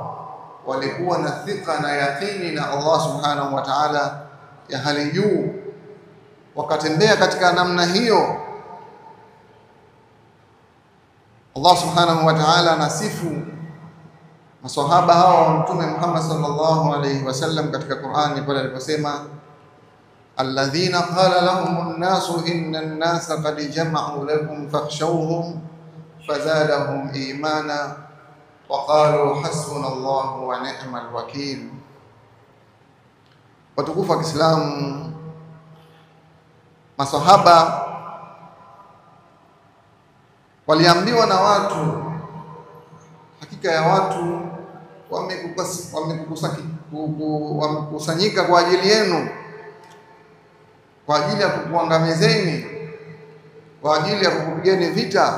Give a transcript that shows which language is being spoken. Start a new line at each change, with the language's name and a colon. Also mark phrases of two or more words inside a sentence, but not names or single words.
Swahili: Walikuwa na thika na yakini na Allah
Arabic: سبحانه وتعالى
Swahili: ya hali juu, wakatembea katika namna hiyo. Allah
Arabic: سبحانه وتعالى
Swahili: nasifu maswahaba hao wa Mtume Muhammad
Arabic: صلى الله عليه وسلم
Swahili: katika Qur'ani pale aliposema,
Arabic: الذين قال لهم الناس إن الناس قد جمعوا لكم فاخشوهم فزادهم إيمانا وقالوا حسبنا الله ونعم الوكيل.
Swahili: Watukufu wa Kiislamu, maswahaba waliambiwa na watu, hakika ya watu wamekusanyika kwa ajili yenu, kwa ajili ya kukuangamizeni, kwa ajili ya kukupigeni vita.